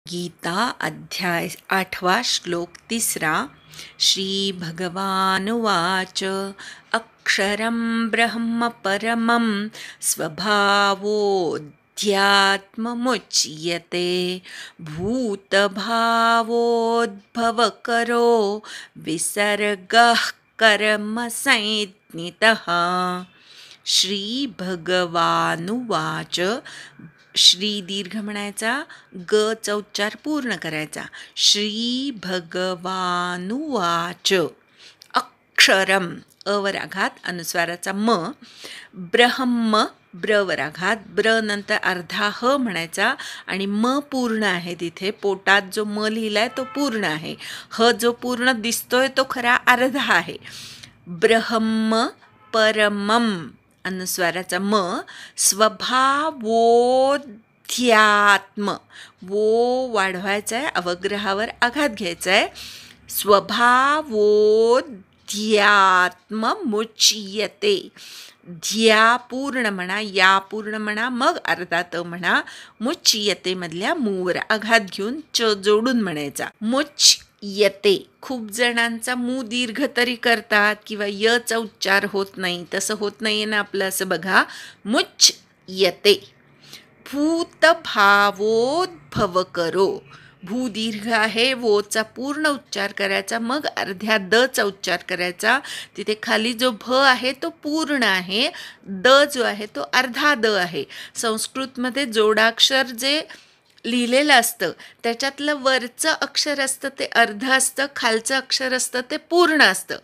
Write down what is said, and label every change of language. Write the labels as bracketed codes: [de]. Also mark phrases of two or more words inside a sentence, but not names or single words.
[sa] गीता अध्याय 8 श्लोक 3 श्री भगवानुवाच अक्षरं ब्रह्म परमं स्वभावोऽध्यात्ममुच्यते भूतभावोद्भवकरो विसर्गः कर्मसंज्ञितः। श्री भगवानुवाच, [mr] श्री दीर्घ म्हणायचा, ग चा उच्चार पूर्ण करायचा. [sa] श्री भगवानुवाच अक्षरम [mr] अवर आघात अनुस्वाराचा म, ब्रह्म ब्रवर आघात, ब्र नंतर अर्धा ह म्हणायचा आणि म पूर्ण आहे. तिथे पोटात जो म लिहिलाय तो पूर्ण आहे. ह जो पूर्ण दिसतोय तो खरा अर्धा आहे. [sa] ब्रह्म परमम [mr] अनुस्वाराचा म, स्वभावोध्यात्म वो वाढवायचा आहे, अवग्रहावर आघात घ्यायचा आहे. [sa] स्वभावोध्यात्म मुच्यते. [mr] ध्या पूर्ण म्हणा, या पूर्ण म्हणा, मग अर्धा त म्हणा. मुच्यते मधल्या मूवर आघात घेऊन च जोडून म्हणायचा. मुच्यते. खूप जणांचा मू दीर्घ तरी करतात किंवा य चा उच्चार होत नाही, तसं होत नाहीये ना आपलं, असं बघा. [sa] मुच्यते. भूतभावोद्भव करो. [mr] भू दीर्घ आहे, वोचा पूर्ण उच्चार करायचा, मग अर्ध्या द चा उच्चार करायचा. तिथे खाली जो भ आहे तो पूर्ण आहे, द जो आहे तो अर्धा द आहे. संस्कृतमध्ये जोडाक्षर जे लिहिलेलं असतं त्याच्यातलं वरचं अक्षर असतं ते अर्ध असतं, खालचं अक्षर असतं ते पूर्ण असतं.